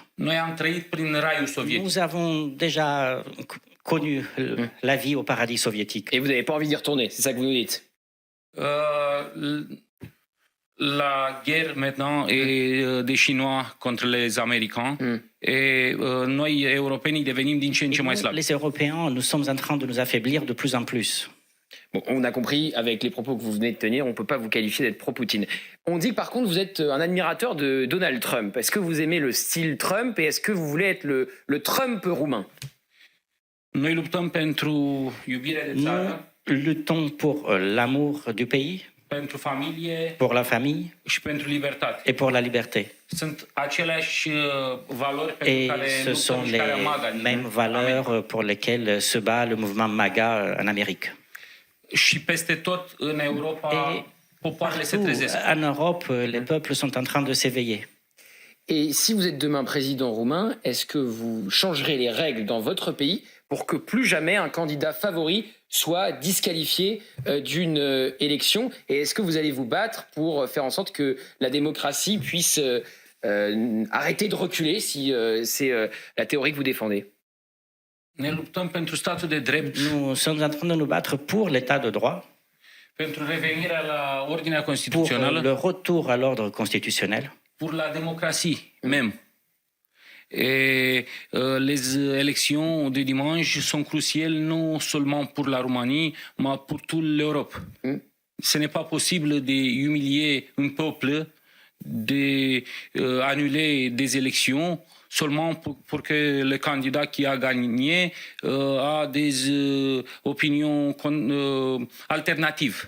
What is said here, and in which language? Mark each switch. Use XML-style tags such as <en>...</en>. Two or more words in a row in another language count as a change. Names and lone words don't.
<fr>Nous avons déjà connu la vie au paradis soviétique. Et vous n'avez pas envie d'y retourner, c'est ça que vous nous dites? La guerre maintenant est des Chinois contre les Américains. Et nous, Européens,</fr> <ro>devenim din ce în ce mai slabi.</ro> <fr>Les Européens, nous sommes en train de nous affaiblir de plus en plus. Bon, on a compris, avec les propos que vous venez de tenir, on ne peut pas vous qualifier d'être pro-Poutine. On dit que par contre, vous êtes un admirateur de Donald Trump. Est-ce que vous aimez le style Trump et est-ce que vous voulez être le Trump roumain?</fr> <ro>Nous luttăm pentru iubirea de țară.</ro> <fr>Nous luttons pour l'amour du pays,</fr> <ro>pentru familie,</ro> <fr>pour la famille</fr> <ro>și pentru libertate.</ro> <fr>Et pour la liberté.</fr> <ro>Sunt aceleași valori pentru care</ro> <fr>ce sont les mêmes valeurs pour lesquelles se bat le mouvement MAGA en Amérique.</fr> <ro>Și peste tot în Europa, popoarele se trezesc.</ro> <fr>En Europe, les peuples sont en train de s'éveiller. Et si vous êtes demain président roumain, est-ce que vous changerez les règles dans votre pays pour que plus jamais un candidat favori soit disqualifié d'une élection? Et est-ce que vous allez vous battre pour faire en sorte que la démocratie puisse arrêter de reculer, si c'est la théorie que vous défendez?</fr> <ro>Ne luptăm pentru statul de drept.</ro> <fr>Nous sommes en train de nous battre pour l'état de droit,</fr> <ro>pentru revenirea la ordinea constituțională,</ro> <fr>pour le retour à l'ordre constitutionnel, pour la démocratie même. Et les élections de dimanche sont cruciales non seulement pour la Roumanie, mais pour toute l'Europe. Ce n'est pas possible d'humilier un peuple, d'annuler des élections seulement pour que le candidat qui a gagné a des opinions alternatives.</fr>